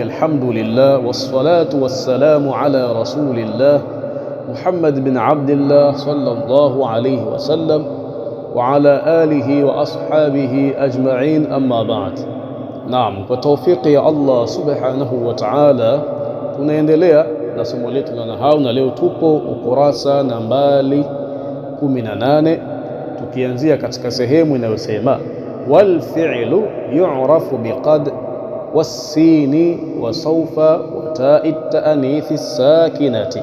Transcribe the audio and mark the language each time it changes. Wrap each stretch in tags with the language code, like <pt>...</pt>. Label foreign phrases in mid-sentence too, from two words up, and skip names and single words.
<ar>الحمد لله والصلاة والسلام على رسول الله محمد بن عبد الله صلى الله عليه وسلم وعلى آله وأصحابه أجمعين، أما بعد. نعم، بتوفيق يا الله سبحانه وتعالى</ar> <sw>tunaendelea na somo letu la nahau, na leo tupo ukurasa nambari 18 tukianzia katika sehemu inayosema</sw> <ar>والفعل يعرف بقد والسين وسوف وتاء التأنيث ساكنة.</ar>